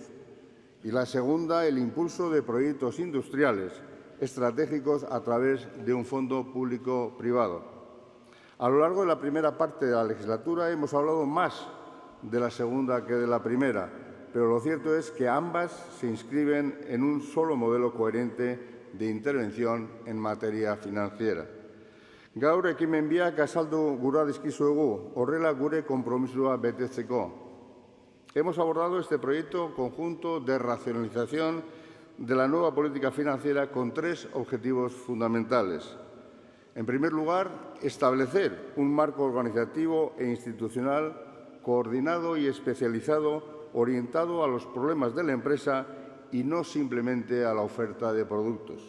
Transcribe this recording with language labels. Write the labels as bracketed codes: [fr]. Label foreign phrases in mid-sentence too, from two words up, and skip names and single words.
[es] Y la segunda, el impulso de proyectos industriales estratégicos a través de un fondo público-privado. A lo largo de la primera parte de la legislatura hemos hablado más de la segunda que de la primera, pero lo cierto es que ambas se inscriben en un solo modelo coherente de intervención en materia financiera. [eu] Gaur ekimen biak azaldu gura dizkizuegu, horrela gure konpromisoa betetzeko. [es] Hemos abordado este proyecto conjunto de racionalización de la nueva política financiera con tres objetivos fundamentales. En primer lugar, establecer un marco organizativo e institucional coordinado y especializado orientado a los problemas de la empresa y no simplemente a la oferta de productos.